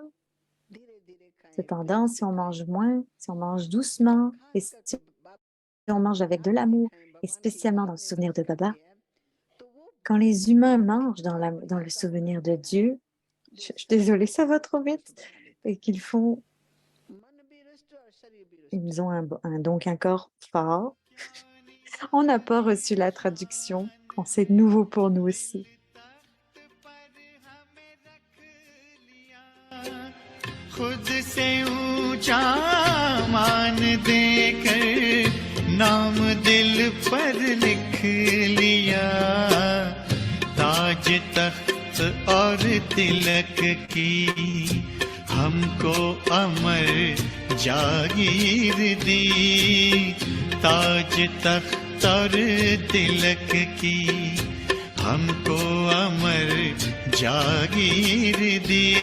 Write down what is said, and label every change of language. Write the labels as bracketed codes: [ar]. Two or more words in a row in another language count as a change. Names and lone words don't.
[fr] Cependant, si on mange moins, si on mange doucement, et si on mange avec de l'amour, et spécialement dans le souvenir de Baba, quand les humains mangent dans le souvenir de Dieu, je suis désolée, ça va trop vite, et qu'ils ont donc un corps fort. On n'a pas reçu la traduction, c'est nouveau pour nous aussi. [hi] खुद से ऊंचा मान देकर नाम दिल पर लिख लिया ताज तख्त और तिलक की हमको अमर जागीर दी ताज तख्त और तिलक की हमको अमर जागीर दी